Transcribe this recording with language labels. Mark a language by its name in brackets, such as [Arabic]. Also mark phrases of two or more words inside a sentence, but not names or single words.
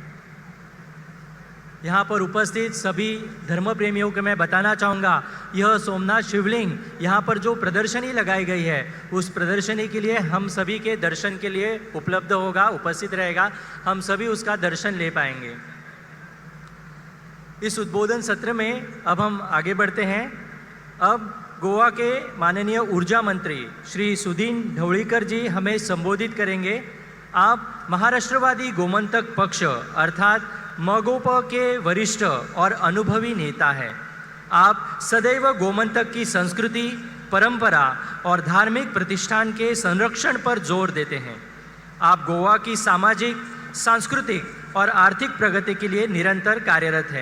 [Hindi] यहाँ पर उपस्थित सभी धर्म प्रेमियों को मैं बताना चाहूँगा, यह सोमनाथ शिवलिंग यहाँ पर जो प्रदर्शनी लगाई गई है, उस प्रदर्शनी के लिए हम सभी के दर्शन के लिए उपलब्ध होगा, उपस्थित रहेगा, हम सभी उसका दर्शन ले पाएंगे। इस उद्बोधन सत्र में अब हम आगे बढ़ते हैं। अब गोवा के माननीय ऊर्जा मंत्री श्री सुदीन ढवळीकर जी हमें संबोधित करेंगे। आप महाराष्ट्रवादी गोमंतक पक्ष अर्थात मगोप के वरिष्ठ और अनुभवी नेता हैं। आप सदैव गोमंतक की संस्कृति, परंपरा और धार्मिक प्रतिष्ठान के संरक्षण पर जोर देते हैं। आप गोवा की सामाजिक, सांस्कृतिक और आर्थिक प्रगति के लिए निरंतर कार्यरत हैं।